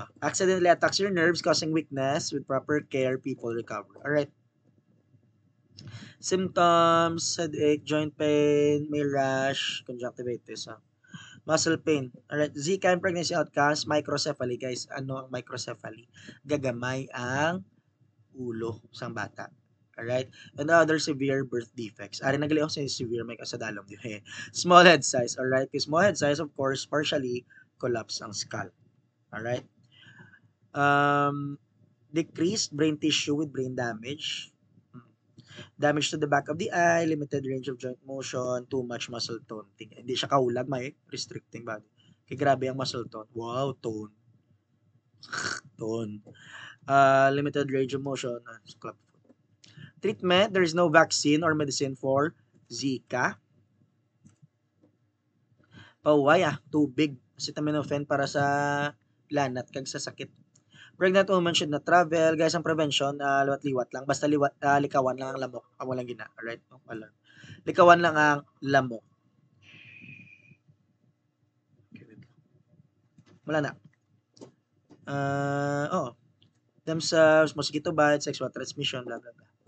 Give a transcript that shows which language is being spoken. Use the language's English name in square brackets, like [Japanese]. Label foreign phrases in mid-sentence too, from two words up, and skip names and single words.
[English] Accidentally attacks your nerves causing weakness. With proper care, people recover. Alright. Symptoms, headache, joint pain, may rash, conjunctivitis. Muscle pain. Alright, Zika and pregnancy outcomes, microcephaly, guys. [Hiligaynon] Ano ang microcephaly? Gagamay ang ulo sang bata. [English] Alright? And other severe birth defects. [Hiligaynon] Ari nagali ako sa severe, may kasadalom yun. [English] Small head size. Alright? Because small head size, of course, partially collapse ang skull. Alright? Decreased brain tissue with brain damage. Damage to the back of the eye, limited range of joint motion, too much muscle tone. [Hiligaynon] Hindi siya kaulag, may [English] restricting body. [Hiligaynon] Kaya grabe ang [English] muscle tone. Wow, tone. Tone. Limited range of motion. Treatment, there is no vaccine or medicine for Zika. [Hiligaynon] Paway, tubig. Acetaminophen para sa lanat kag sa sakit. [English] Pregnant woman should not travel. Guys, [Hiligaynon] ang prevention, liwat-liwat lang. Basta likawan lang ang lamok. Amo lang gina. Alright? Likawan lang ang lamok. Wala na. [English] Themselves, mosquito bites, sexual transmission, blah, blah, blah.